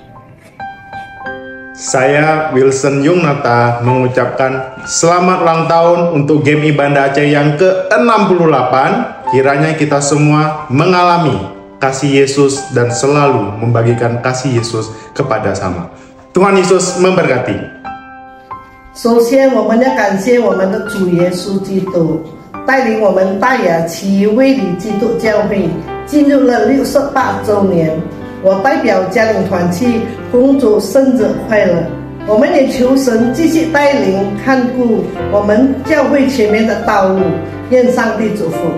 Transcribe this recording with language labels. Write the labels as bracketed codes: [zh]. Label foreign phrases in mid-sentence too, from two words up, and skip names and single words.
[id] Saya Wilson Yungnata mengucapkan selamat ulang tahun untuk GMI Banda Aceh yang ke-68. Kiranya kita semua mengalami kasih Yesus dan selalu membagikan kasih Yesus kepada sama. Tuhan Yesus memberkati. [zh] 首先，我们要感谢我们的主耶稣基督，带领我们大雅奇威理基督教会进入了68周年。我代表家庭团契恭祝生日快乐！我们也求神继续带领看顾我们教会前面的道路，愿上帝祝福。